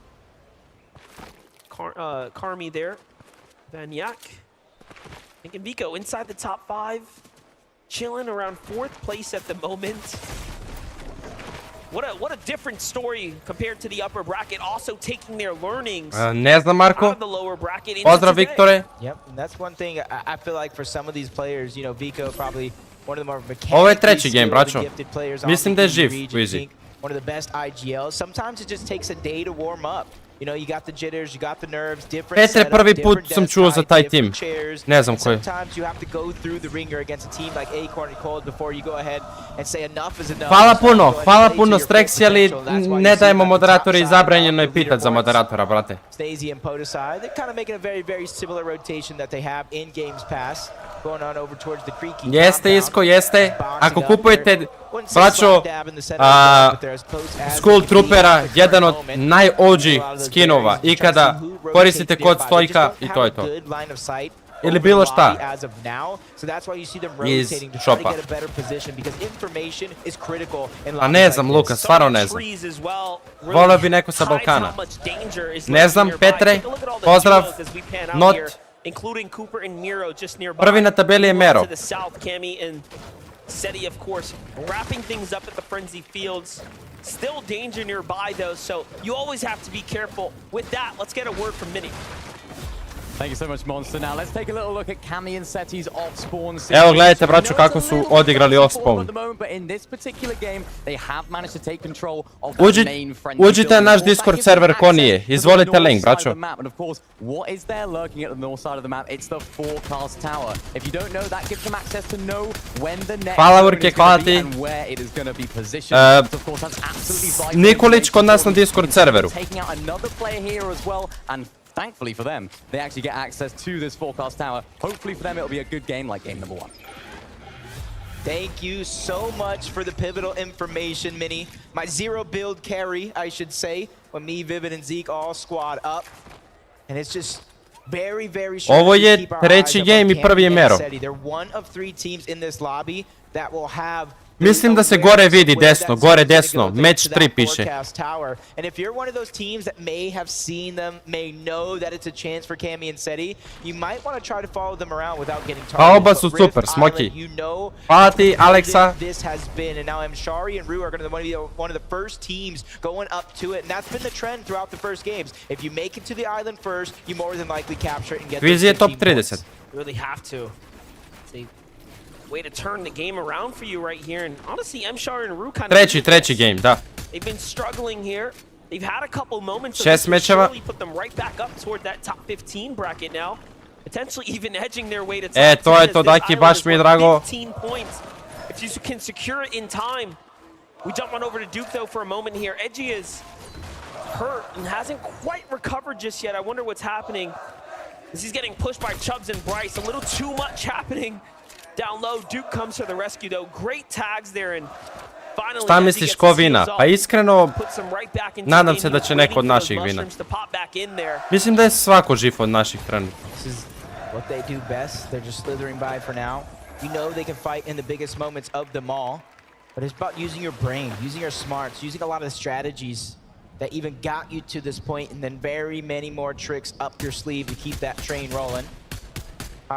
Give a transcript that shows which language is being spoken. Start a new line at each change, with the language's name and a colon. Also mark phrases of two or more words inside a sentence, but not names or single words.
English: Karmi there. Vanyak. And Vico inside the top 5. Chilling around 4th place at the moment. What a different story compared to the upper bracket. Also taking their learnings
Bosnian: Ne znam, Marko.
English: out of the lower bracket into
Bosnian: Pozdrav,
English: today.
Bosnian: Viktore.
English: Yep, and that's one thing I feel like for some of these players, you know, Vico probably one of the more
Bosnian: Ovo je
English: mechanically
Bosnian: treći game,
English: skilled and
Bosnian: braćo.
English: gifted players on
Bosnian: Mislim
English: the
Bosnian: da je
English: EG
Bosnian: živ
English: region.
Bosnian: u Easy.
English: Think one of the best IGLs. Sometimes it just takes a day to warm up. You know, you got the jitters, you got the nerves, different
Bosnian: Petre,
English: setup,
Bosnian: prvi
English: different
Bosnian: put sam
English: desk
Bosnian: čuo za
English: height,
Bosnian: taj
English: different
Bosnian: tim.
English: chairs.
Bosnian: Ne znam ko je.
English: Sometimes you have to go through the ringer against a team like Acorn and Cold before you go ahead and say enough is enough.
Bosnian: Hvala puno Strexi, ali ne dajemo moderatori i zabranjeno je pitat za moderatora, brate.
English: Stazy and Podesai, they're kind of making a very, very similar rotation that they have in games past, going on over towards the creaky.
Bosnian: Jeste, Isko, jeste. Ako kupujete, braćo, Skull Troopera, jedan od naj-OG skinova ikada, koristite kod STOJKA i to je to. Ili bilo šta iz shopa. A ne znam, Luka, stvarno ne znam. Volio bi neko sa Balkana. Ne znam, Petre, pozdrav, not. Prvi na tabeli je Mero.
English: Seti, of course, wrapping things up at the Frenzy Fields. Still danger nearby, though, so you always have to be careful. With that, let's get a word from Mini. Thank you so much, Monster. Now let's take a little look at Cami and Seti's off-spawn.
Bosnian: Evo gledajte, braćo, kako su odigrali off-spawn. Uđite na naš Discord server ko nije. Izvolite link, braćo. Hvala, Urke, hvala ti. Nikolić kod nas na Discord serveru.
English: Thankfully for them, they actually get access to this forecast tower. Hopefully for them, it'll be a good game like game number 1. Thank you so much for the pivotal information, Mini. My zero build carry, I should say, when me, Vivid, and Zeke all squad up. And it's just very, very sure
Bosnian: Ovo je treći game i prvi je Mero.
English: They're one of 3 teams in this lobby that will have
Bosnian: Mislim da se gore vidi desno, gore desno, match 3 piše.
English: And if you're one of those teams that may have seen them, may know that it's a chance for Cammy and Seti, you might want to try to follow them around without getting targeted.
Bosnian: A oba su super, Smoky. Hvala ti, Alexa.
English: This has been, and now Mshari and Rue are going to be one of the first teams going up to it, and that's been the trend throughout the first games. If you make it to the island first, you more than likely capture it and get those 15 top 30. points. You really have to. Way to turn the game around for you right here, and honestly, Mshar and Rue kind of
Bosnian: Treći game, da.
English: They've been struggling here. They've had a couple moments of
Bosnian: 6 mečeva.
English: really put them right back up toward that top 15 bracket now, potentially even edging their way to top 10.
Bosnian: To je to, Daki, baš mi je drago.
English: 15 points. If you can secure it in time. We jump on over to Duke though for a moment here. Edgy is hurt and hasn't quite recovered just yet. I wonder what's happening. As he's getting pushed by Chubbs and Bryce. A little too much happening. Down low, Duke comes to the rescue though. Great tags there and finally.
Bosnian: Šta misliš ko vina? Pa iskreno, nadam se da će neko od naših vina. Mislim da je svako živ od naših trenutno.
English: This is what they do best. They're just slithering by for now. You know they can fight in the biggest moments of them all, but it's about using your brain, using your smarts, using a lot of the strategies that even got you to this point, and then very many more tricks up your sleeve to keep that train rolling.